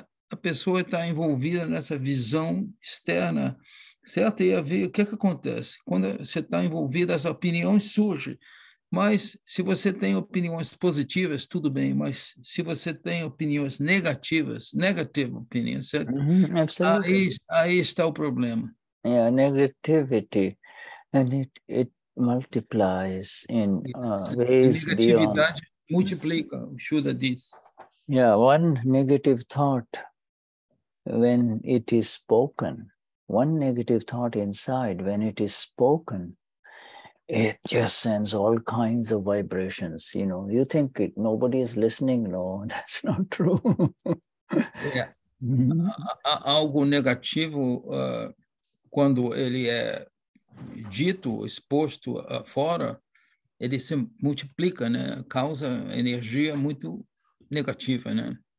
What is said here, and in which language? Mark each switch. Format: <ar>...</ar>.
<pt>a pessoa está envolvida nessa visão externa, certo? E a ver o que acontece. Quando você está envolvido, as opiniões surgem. Mas se você tem opiniões positivas, tudo bem. Mas se você tem opiniões negativas,</pt> <en>negative opinion,</en> <pt>certo?</pt> <en>Absolutely.</en> <pt>Aí está o problema.</pt> <en>Yeah, negativity, and it multiplies in</en> <pt>A</pt> <en>ways beyond.</en> <pt>negatividade multiplica, o Shuddha diz.</pt> <en>Yeah, one negative thought, when it is spoken, one negative thought inside, when it is spoken, it just sends all kinds of vibrations. You know, you think nobody is listening. No, that's not true.</en> <pt>É. Algo negativo, quando ele é dito, exposto fora, ele se multiplica, né? Causa energia muito negativa, né?</pt>